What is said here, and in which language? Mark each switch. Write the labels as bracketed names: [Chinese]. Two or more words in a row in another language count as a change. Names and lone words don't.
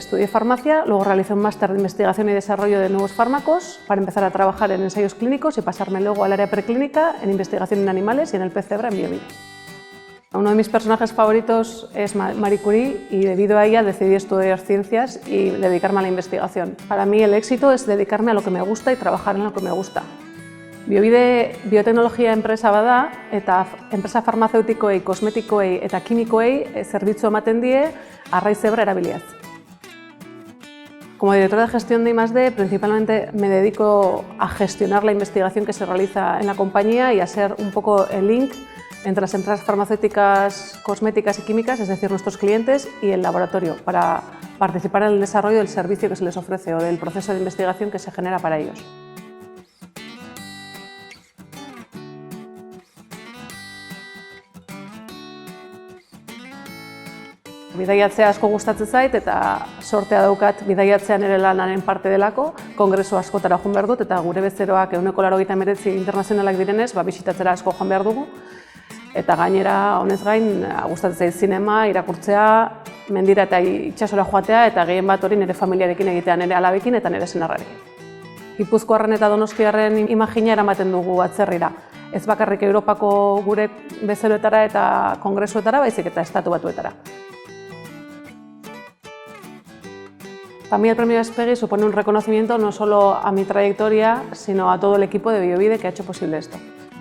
[Spanish] Estudié farmacia, luego realicé un máster de investigación y desarrollo de nuevos fármacos para empezar a trabajar en ensayos clínicos y pasarme luego al área preclínica en investigación en animales y en el pez cebra en Biovide. Uno de mis personajes favoritos es Marie Curie y debido a ella decidí estudiar ciencias y dedicarme a la investigación. Para mí el éxito es dedicarme a lo que me gusta y trabajar en lo que me gusta. [Basque] Biovide bioteknologia enpresa bada eta enpresa farmazeutikoei, kosmetikoei eta kimikoei zerbitzu ematen die arrai zebra erabiliaz. [Spanish] Como directora de gestión de I+D, principalmente me dedico a gestionar la investigación que se realiza en la compañía y a ser un poco el link entre las empresas farmacéuticas, cosméticas y químicas, es decir, nuestros clientes, y el laboratorio, para participar en el desarrollo del servicio que se les ofrece o del proceso de investigación que se genera para ellos. [Basque] Bidaiatzea asko gustatzen zait eta sortea daukat bidaiatzean ere lanaren parte delako, kongresu askotara joan behar dut eta gure bezeroak 189 internazionalak direnez, bisitatzera asko joan behar dugu. Eta gainera, honez gain, gustatzen zait zinema, irakurtzea, mendira eta itsasora joatea eta gehien bat hori nire familiarekin egitea, nire alabekin eta nire senarrarekin. Gipuzkoarren eta Donostiarren imagina eramaten dugu atzerrira. Ez bakarrik Europako gure bezeroetara eta kongresuetara, baizik eta estatu batuetara. [Spanish] Para mí el premio Aspegui supone un reconocimiento no solo a mi trayectoria, sino a todo el equipo de Biovide que ha hecho posible esto.